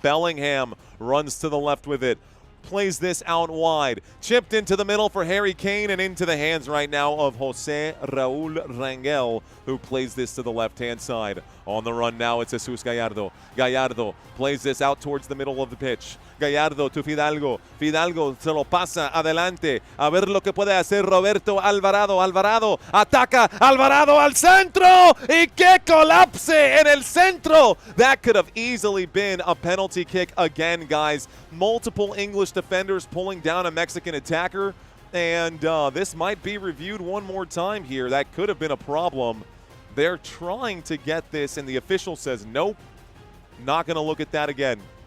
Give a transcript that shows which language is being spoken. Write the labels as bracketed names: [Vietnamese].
[English] Bellingham runs to the left with it. Plays this out wide. Chipped into the middle for Harry Kane and into the hands right now of Jose Raul Rangel, who plays this to the left-hand side. On the run now, it's Jesus Gallardo. Gallardo plays this out towards the middle of the pitch. [Spanish] Gallardo to Fidalgo. Fidalgo se lo pasa adelante. A ver lo que puede hacer Roberto Alvarado. Alvarado ataca. Alvarado al centro. Y que colapse en el centro. [English] That could have easily been a penalty kick again, guys. Multiple English defenders pulling down a Mexican attacker. And this might be reviewed one more time here. That could have been a problem. They're trying to get this, and the official says, nope, not going to look at that again.